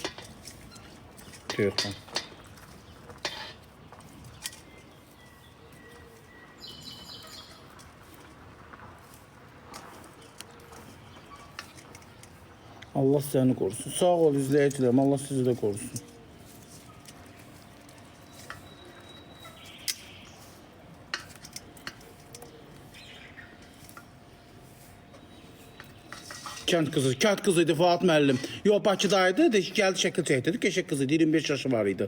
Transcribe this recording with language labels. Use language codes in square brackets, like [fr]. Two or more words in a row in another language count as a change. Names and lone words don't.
[tr] Tiyatrucuya. Allah seni korusun. Sağ ol izleyicilerim. Allah sizi de korusun. [az] Kənd qızıydı Fuat müəllim. Yox, Bakıdaydı, gəldi şəkil çəkdirdi. Qəşəng qız idi, 25 yaşı var idi.